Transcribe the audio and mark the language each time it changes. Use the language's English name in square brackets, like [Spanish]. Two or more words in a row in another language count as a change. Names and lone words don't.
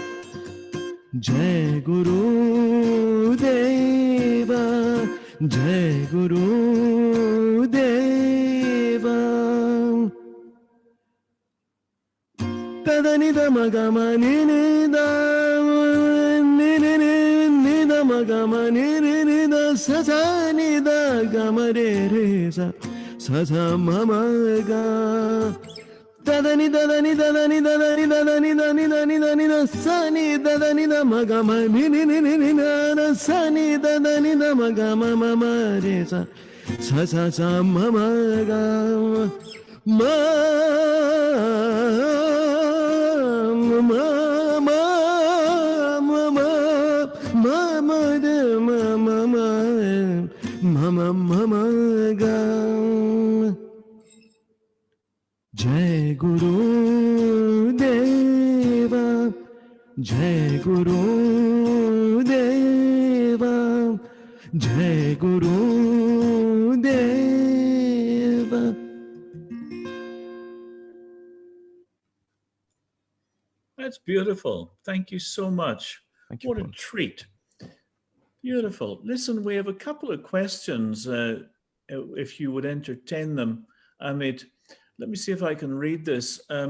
[Sanskrit] जय गुरु देव, जय गुरु देव. tadani da magama ni da ni da magama ni da sa sa ni da gama re sa sa sa mama ga tadani dadani dadani dadani dadani dani dani dani da sa ni dadani da magama ni da sa ni dadani da magama mama re sa sa sa sa mama ga ma ma ma ma ma ma de ma ma ma ma ga जय गुरु देव जय गुरु देव जय गुरु देव. [English] That's beautiful. Thank you so much. Thank you, What a Paul. treat. Beautiful. Listen, we have a couple of questions, if you would entertain them. Amit, let me see if I can read this.